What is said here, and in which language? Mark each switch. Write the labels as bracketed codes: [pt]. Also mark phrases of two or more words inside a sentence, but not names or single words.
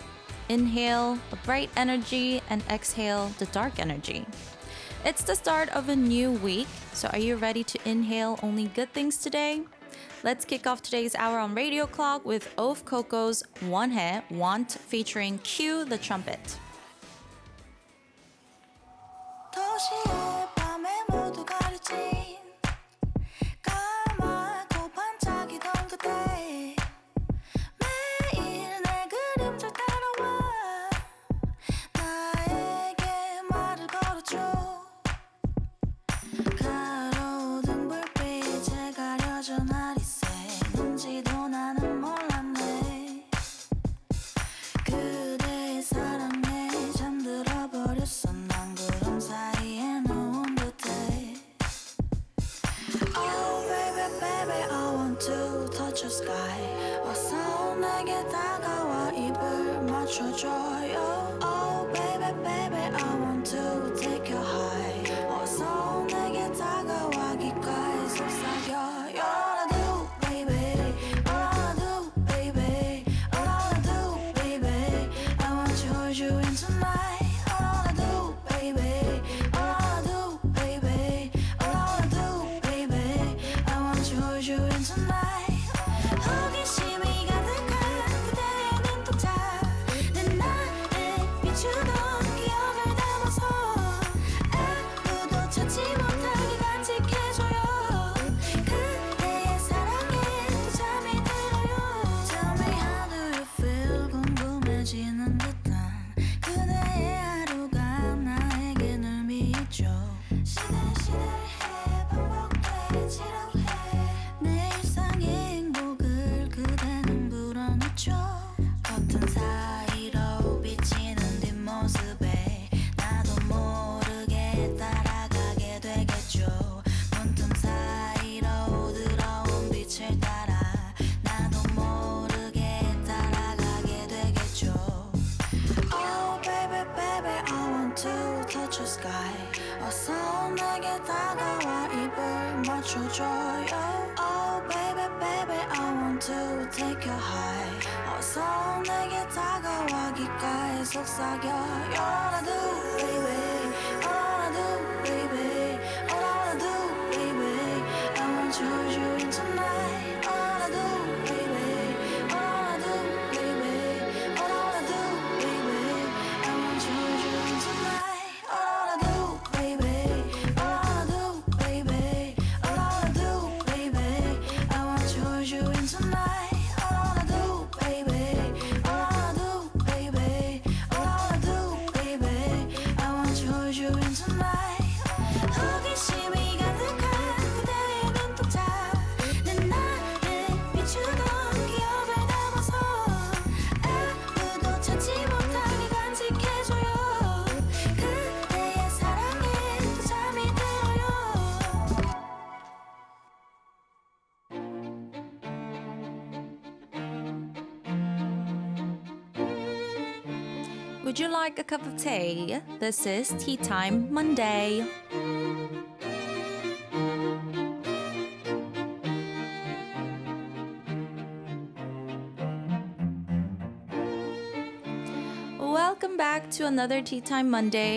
[en] Inhale a bright energy and exhale the dark energy. It's the start of a new week, so are you ready to inhale only good things today? Let's kick off today's hour on Radio Clock with Of Coco's 원해, Want featuring Cue the Trumpet. [ko] 도시의 밤에 모두 가려진 까맣고 반짝이던 그때 매일 내 그림자 따라와 나에게 말을 걸어줘 가로등 불빛에 가려져 날이 새는지도 나는 몰랐네 그대의 사랑에 잠들어 버렸어 난 구름 사이에 놓은 듯해 [en] Oh baby baby I want to touch your sky [ko] 어서 내게 다가와 입을 맞춰줘요 [en] Oh baby baby I want to take you high [ko] 어서 내게 다가와 귓가에 속삭여 [en] All I do baby All I do baby All I do baby I want to hold you in tonight All I do baby All I do baby All I do baby I want to hold you in tonight [ko] 호기심이 가득한 그대의 눈동자 내 나를 비추던 기억을 담아서 아무도 찾지 못하게 간직해줘요 그대의 사랑에 또 잠이 들어요 [en] Tell me how do you feel [ko] 궁금해지는 듯한 그대의 하루가 나에게 늘 미쳐 시들시들해 반복돼 지루해 내 일상의 행복을 그대는 불어넣죠 커튼 사이로 비치는 뒷모습에 나도 모르게 따라가게 되겠죠 문틈 사이로 들어온 빛을 [en] 따라 나도 모르게 따라가게 되겠죠 Oh baby baby I want to touch your sky [ko] 어서 내게 다가와 입을 맞춰줘요 [en] Oh baby baby I want to take you high [ko] 어서 내게 다가와 귓가에 속삭여 [en] All I do baby All I do baby All I do baby I want to hold you in tonight All I do baby All I do baby All I do baby I want to hold you in tonight All I do baby All I do baby All I do baby I want to hold you in tonight All I do baby All I do baby All I do baby I want to hold you in tonight [ko] 호기심이 가득한 그대의 눈동자 내 나를 비추던 기억을 담아서 아무도 찾지 못하게 간직해줘요 그대의 사랑에 또 잠이 들어요 [en] Would you like a cup of tea? This is Tea Time Monday. Welcome back to another Tea Time Monday.